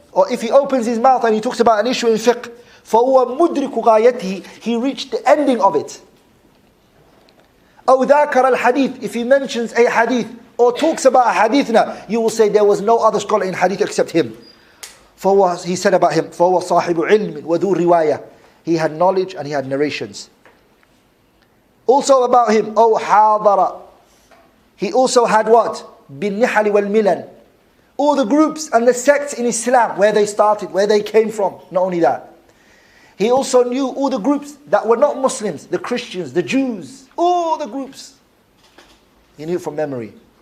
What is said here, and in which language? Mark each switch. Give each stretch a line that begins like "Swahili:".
English: Or if he opens his mouth and he talks about an issue in fiqh,
Arabic: فَهُوَ مُدْرِكُ غَايَتِهِ,
English: he reached the ending of it.
Arabic: أو ذاكر الحديث,
English: if he mentions a hadith or talks about a hadith now, you will say there was no other scholar in hadith except him. He said about him,
Arabic: فَهُوَ صَاحِبُ عِلْمٍ وَذُو رِوَايَةٍ.
English: He had knowledge and he had narrations. Also about him,
Arabic: أو حاضر.
English: He also had what?
Arabic: بِالنِّحَلِ وَالْمِلَنِ.
English: All the groups and the sects in Islam, where they started, where they came from. Not only that. He also knew all the groups that were not Muslims, the Christians, the Jews, all the groups. He knew it from memory.